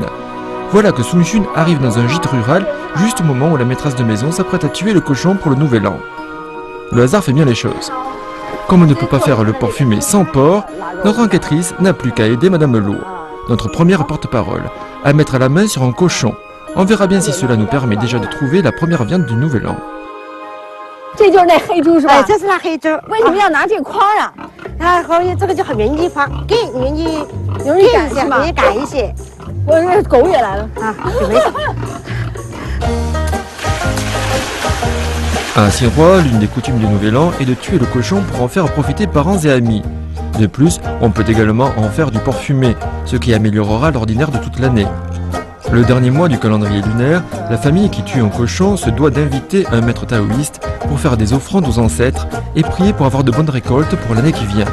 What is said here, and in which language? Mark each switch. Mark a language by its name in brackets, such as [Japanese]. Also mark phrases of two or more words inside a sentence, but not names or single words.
[French] Voilà que Sun Xun arrive dans un gîte rural, juste au moment où la maîtresse de maison s'apprête à tuer le cochon pour le nouvel an. Le hasard fait bien les choses. Comme on ne peut pas faire le porc fumé sans porc, notre enquêtrice n'a plus qu'à aider Madame Lo, notre première porte-parole, à mettre la main sur un cochon. On verra bien si cela nous permet déjà de trouver la première viande du nouvel an. [Chinese] 这就是那黑猪是吧？哎，这是那黑猪。为什么要拿这筐啊？它后面这个就很容易放，更容易容易赶是吗？容易赶一些。我这狗也来了啊，就没事。 [French] À Xinhua, l'une des coutumes du Nouvel An est de tuer le cochon pour en faire profiter parents et amis. De plus, on peut également en faire du porc fumé, ce qui améliorera l'ordinaire de toute l'année. Le dernier mois du calendrier lunaire, la famille qui tue un cochon se doit d'inviter un maître taoïste pour faire des offrandes aux ancêtres et prier pour avoir de bonnes récoltes pour l'année qui vient.